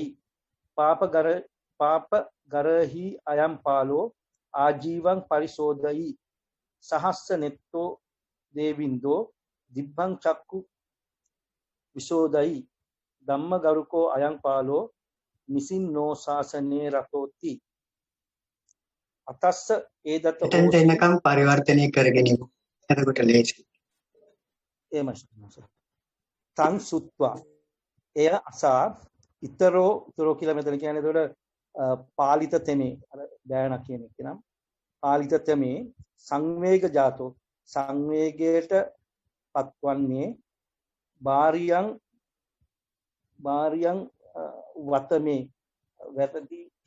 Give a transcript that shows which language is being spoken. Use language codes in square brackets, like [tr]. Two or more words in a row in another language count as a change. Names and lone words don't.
[pi] පාප ගරහි අයම් පාලෝ ආජීවං පරිසෝදයි සහස්ස නෙත්තෝ දේවින්දෝ දිබ්බං චක්කු විසෝදයි ධම්ම ගරුකෝ අයං පාලෝ නිසින්නෝ ශාසනේ රතෝති අතස්ස ඒදත [si] එතෙන්ට එනකම් පරිවර්තනය කරගෙන ඉමු. එතකොට ලේසි. [pi] තං සුත්වා [si] එය අසා ඊතරෝ කියලා මෙතන කියන්නේ එතකොට පාලිත තෙමේ අර බෑනා කියන එක නම් පාලිත තෙමේ [pi] සංවේග ජාතෝ [si] සංවේගයට පත්වන්නේ [pi] බාරියං වතමේ [si] වැරදි.